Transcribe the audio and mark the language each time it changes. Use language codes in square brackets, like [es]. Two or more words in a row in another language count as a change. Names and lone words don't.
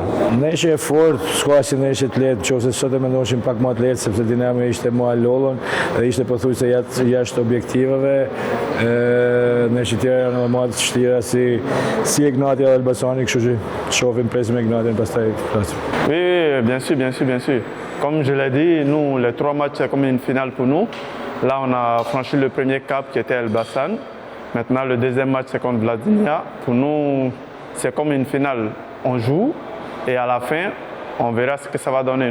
[sq] Ndeshje e fortë, s'ka si ndeshje të lehtë, nëse sot e mendoshim pak më të lehtë sepse Dinamo ishte më alollon dhe ishte pothuajse jashtë objektivave. Ndeshje tjera janë më të vështira si Egnati dhe Elbasani, kështu që shohim presim Egnatin pastaj flasim. [fr] Oui, bien sûr, bien sûr, bien sûr. Comme je l'ai dit, nous, les 3 matchs, c'est comme une finale pour nous. Là, on a franchi le premier cap qui était Elbasan. Maintenant, le deuxième match, c'est contre Vllaznia. Pour nous, c'est comme une finale. On joue et à la fin, on verra ce que ça va donner.